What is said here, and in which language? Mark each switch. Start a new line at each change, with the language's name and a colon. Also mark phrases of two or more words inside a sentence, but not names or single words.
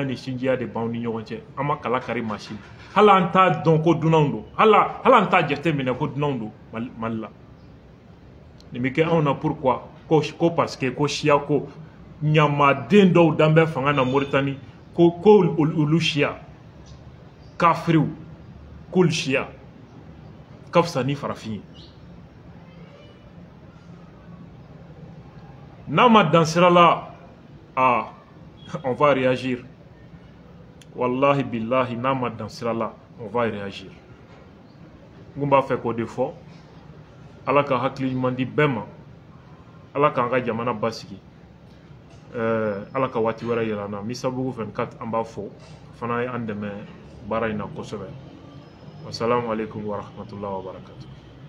Bambara: ni sinjiya de b'anw ni ɲɔgɔn cɛ an ma kala kari maa si hali an t'a dɔn ko dunanw don hali an t'a jate minɛ ko dunanw don Mali la nin bɛ kɛ anw na pourquoi ko
French: parce que
Bambara: ko siya ko ɲamaden dɔw dan bɛ fanga na Mauritanie ko olu siya kafiriw k'olu siya ka fisa ni farafin ye n'a ma dan sira la
French: on va réagir
Arabic: والله بالله
Bambara: n'a ma dan sira la
French: on va réagir
Bambara: n kun b'a fɛ k'o de fɔ ala ka hakili ɲuman di bɛɛ ma ala k'an ka jamana basigi ala ka waati wɛrɛ yɛlɛ an na Misabugu 24 an b'a fɔ fana ye an dɛmɛ baara in na kosɛbɛ.
Arabic: السلام عليكم ورحمة الله وبركاته.